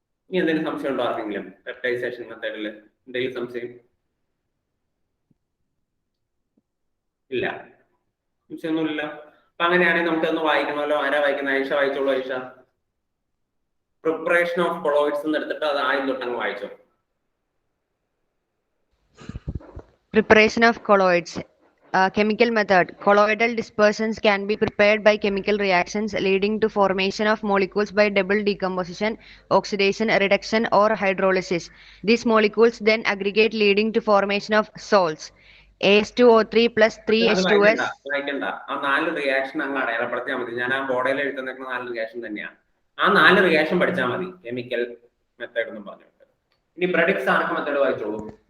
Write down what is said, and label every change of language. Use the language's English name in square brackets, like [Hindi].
[Malayalam] ഇനി എന്തെങ്കിലും സംശയം ഉണ്ടോ ആർക്കെങ്കിലും? പെപ്റ്റൈസേഷൻ മെത്തേഡിൽ എന്തെങ്കിലും സംശയം? ഇല്ല, സംശയമൊന്നുമില്ല. അപ്പൊ അങ്ങനെയാണെങ്കിൽ നമുക്കൊന്ന് വായിക്കണമല്ലോ. ആരാ വായിക്കുന്നത്? ഐഷ വായിച്ചോളൂ. ഐഷ, പ്രിപ്പറേഷൻ ഓഫ് കൊളോയിഡ്സ് എന്ന് എടുത്തിട്ട് അത് ആദ്യം തൊട്ടങ്ങ് വായിച്ചോ. [English] Preparation of colloids. Chemical method. Colloidal dispersions can be prepared by chemical reactions leading to formation of molecules by double decomposition, oxidation, reduction, or hydrolysis. These molecules then aggregate leading to formation of salts. AS2O3 plus 3H2S. [Malayalam] വായിക്കണ്ട. ആ 4 reaction അങ്ങ് അടയാളപ്പെടുത്തിയാൽ മതി. ഞാൻ ആ ബോർഡിൽ എഴുതുന്ന 4 reaction തന്നെയാണ്. ആ 4 reaction പഠിച്ചാൽ മതി, കെമിക്കൽ മെത്തേഡ് എന്നും പറഞ്ഞിട്ട്. ഇനി ബ്രെഡിക്സ് ആർക്ക് മെത്തേഡ് വായിച്ചോളൂ.